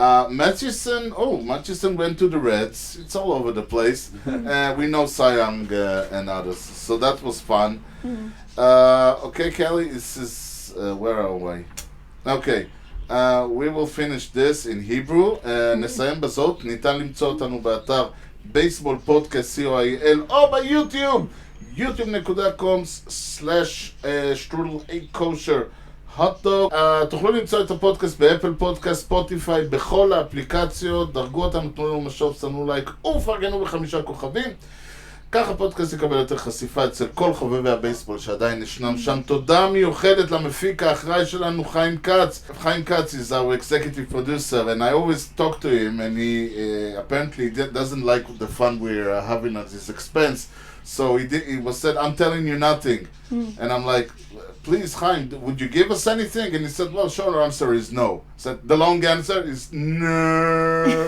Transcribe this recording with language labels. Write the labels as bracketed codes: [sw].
[en] Murchison went to the Reds. It's all over the place. We know Cy Young and others. So that was fun. Okay, Kali, this is... where are we? Okay. We will finish this in Hebrew. [he] נסיים בזאת. ניתן למצוא אותנו באתר בייסבול פודקאסט co.il או ביוטיוב. [en] youtube.com/strudel8kosher hotdog. [he] תוכלו למצוא את הפודקאסט באפל פודקאסט, ספוטיפיי, בכל האפליקציות. דרגו אותנו, תנו לנו משוב, שמו לייק ופרגנו ב5 כוכבים. ככה הפודקאסט יקבל יותר חשיפה אצל כל חובבי הבייסבול שעדיין ישנם שם. תודה מיוחדת למפיק האחראי שלנו, חיים כץ. [en] חיים כץ is our executive producer, and I always talk to him, and he apparently doesn't like the fun we're having at his expense. So he was said, I'm telling you nothing. And I'm like, please, Chaim, would you give us anything? And he said, well, short answer is no. I said, the long answer is no.